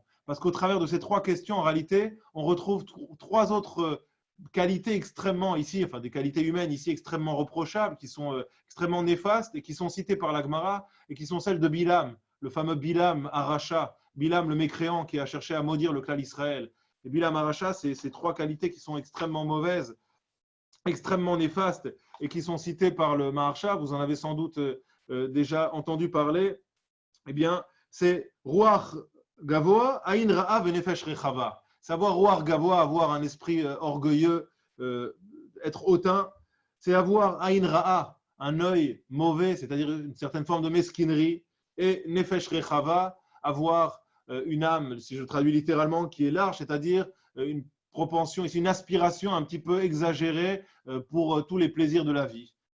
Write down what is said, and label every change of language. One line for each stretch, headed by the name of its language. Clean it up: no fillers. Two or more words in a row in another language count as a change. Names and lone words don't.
French: Parce qu'au travers de ces 3 questions, en réalité, on retrouve 3 autres qualités extrêmement ici, enfin des qualités humaines ici extrêmement reprochables, qui sont extrêmement néfastes et qui sont citées par la Gemara et qui sont celles de Bilam, le fameux Bilam Aracha, Bilam le mécréant qui a cherché à maudire le clan Israël. Et Bilam Aracha, c'est ces 3 qualités qui sont extrêmement mauvaises, extrêmement néfastes et qui sont citées par le Maharsha. Vous en avez sans doute déjà entendu parler. Eh bien, c'est
Hebrew: רוח גבוהה, עין רעה ונפש רחבה. Savoir רוח גבוהה,
French: avoir un esprit orgueilleux, être hautain, c'est avoir
Hebrew: עין רעה,
French: un œil mauvais, c'est-à-dire une certaine forme de mesquinerie, et
Hebrew: נפש רחבה,
French: avoir une âme, si je traduis littéralement, qui est large, c'est-à-dire une propension, une aspiration un petit peu exagérée pour tous les plaisirs de la vie.